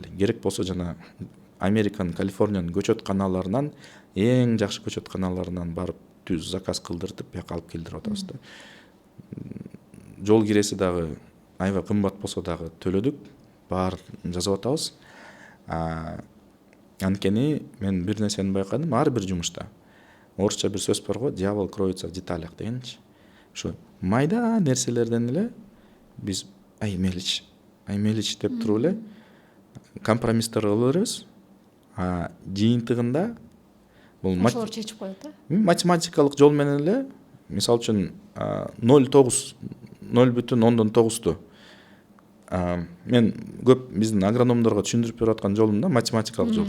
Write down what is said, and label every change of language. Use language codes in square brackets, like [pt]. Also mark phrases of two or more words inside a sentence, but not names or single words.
[ky] Керек болсо жана Американын, Калифорниянын көчөт каналарынан, эң жакшы көчөт каналарынан барып түз заказ кылдыртып, бияка алып келдирип атабыз да. Жол киреси дагы аябай кымбат болсо дагы төлөдүк. Баарын жазып атабыз. Анткени мен бир нерсени байкадым, ар бир жумушта. Орусча бир сөз бар го, [ru] дьявол кроется в деталях дегенчи. [ky] Ошо майда нерселерден эле биз мелич деп туруп эле компромисстер кыла беребиз. Жыйынтыгында бул ошолор чечип коет математикалык жол менен эле, мисалы үчүн 0,9 мен көп биздин агрономдорго түшүндүрүп берип аткан жолум да математикалык жол.